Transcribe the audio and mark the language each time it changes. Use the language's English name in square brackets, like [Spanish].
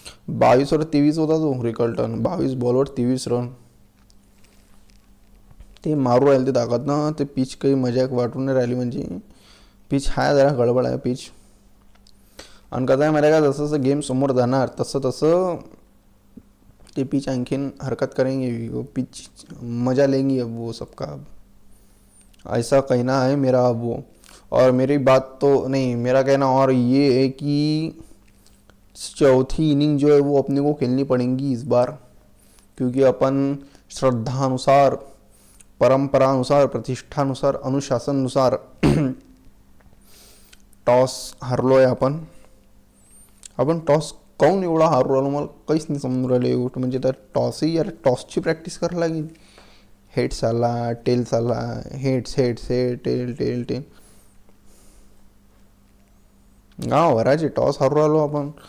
[Marathi] 22वर 23 होता तो Rickelton. 22 बॉलवर 23 run ते मारू राहिले ते ताकदनं. ते पिच काही मजाक वाटून नाही राहिली. म्हणजे पिच हा जरा गडबड आहे पिच. आणि कसं आहे माहिती का जसं जसं गेम समोर जाणार तसं ते पिच आणखीन हरकत करेंगे. [Hindi] वो पिच मजा लेंगी अब वो सबका. ऐसा कहना है मेरा अब वो. और मेरी बात तो नहीं मेरा कहना और ये है कि चौथी इनिंग जो है वो अपने को खेलनी पड़ेंगी इस बार. क्योंकि अपन [Marathi] श्रद्धानुसार परंपरानुसार प्रतिष्ठानुसार अनुशासनानुसार टॉस हरलो आहे आपण टॉस काऊन एवढा हारू राहिलो मला काहीच नाही समजून राहिलं. गोष्ट म्हणजे तर टॉसही यार टॉसची प्रॅक्टिस करायला लागेल. हेड्स आला टेल्स आला हेड्स टेल गाव भरायचे टॉस हारू राहिलो आपण.